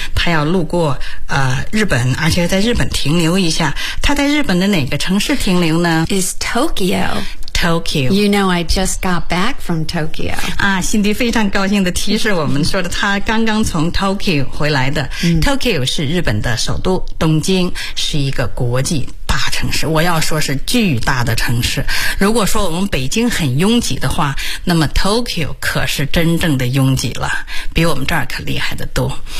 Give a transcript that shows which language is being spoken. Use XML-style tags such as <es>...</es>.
<zh>他要路过日本，而且在日本停留一下。他在日本的哪个城市停留呢？</zh> <en>Is Tokyo. Tokyo. You know, I just got back from Tokyo.</en> <zh>啊，辛迪非常高兴地提示我们说的，他刚刚从 Tokyo 回来的。 Tokyo 是日本的首都，东京是一个国际大城市，我要说是巨大的城市。如果说我们北京很拥挤的话，那么 Tokyo 可是真正的拥挤了，比我们这儿可厉害得多。</zh>